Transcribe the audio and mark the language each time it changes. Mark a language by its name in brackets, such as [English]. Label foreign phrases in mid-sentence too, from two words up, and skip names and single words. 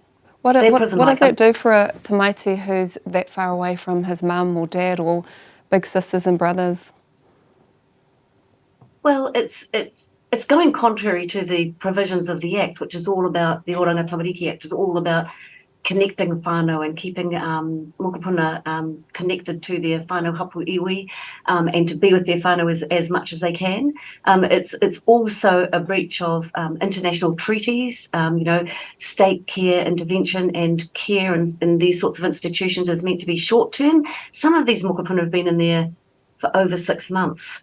[English] What does that do for a tamaiti who's that far away from his mum or dad or big sisters and brothers? Well, it's going contrary to the provisions of the Act, which is all about, the Oranga Tamariki Act is all about connecting whānau and keeping mokopuna connected to their [Māori] whānau hapu iwi, [English] and to be with their whānau as much as they can. It's also a breach of international treaties. State care intervention and care in these sorts of institutions is meant to be short term. Some of these mokopuna have been in there for over 6 months.